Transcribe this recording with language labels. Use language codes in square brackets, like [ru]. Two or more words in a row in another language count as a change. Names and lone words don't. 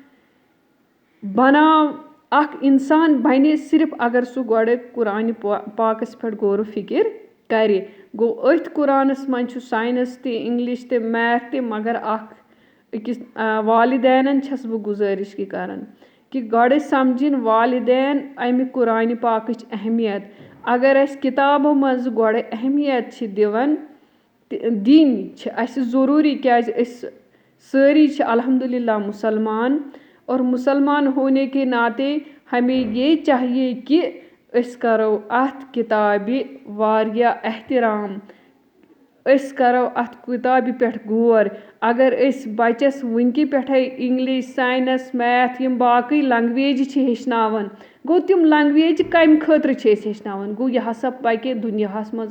[ks] اکھ اِنسان بَنہِ صرف اگر سُہ گۄڈٕ قُرانہِ پاکس پٮ۪ٹھ غور و فِکر کرِ گوٚو أتھۍ قُرانَس منٛز چھُ ساینس تہِ اِنگلِش تہِ میتھ تہِ مگر اکھ أکِس والدینن چھَس بہٕ گُزٲرِش کہِ کران کہِ گۄڈٕ سَمجھِنۍ والدین اَمہِ قُرانہِ پاکٕچ اہمیت اگر اَسہِ کِتابو منٛز گۄڈٕ اہمیت چھِ دِنۍ چھِ اَسہِ ضروٗری کیازِ أسۍ سٲری چھِ الحمدُاللہ مُسلمان [ur] اور مُسلمان ہونے کے ناطے ہمیں یہ چاہیے [ks] کہِ أسۍ کَرو اَتھ کِتابہِ واریاہ احترام أسۍ کَرو اَتھ کِتابہِ پٮ۪ٹھ غور اگر أسۍ بَچَس وٕنکہِ پٮ۪ٹھَے [en] English Science Math [ks] یِم باقٕے لنٛگویجہِ چھِ ہیٚچھناوان گوٚو تِم لنٛگویجہِ کَمہِ خٲطرٕ چھِ أسۍ ہیٚچھناوان گوٚو یہِ ہسا پَکہِ دُنیاہَس منٛز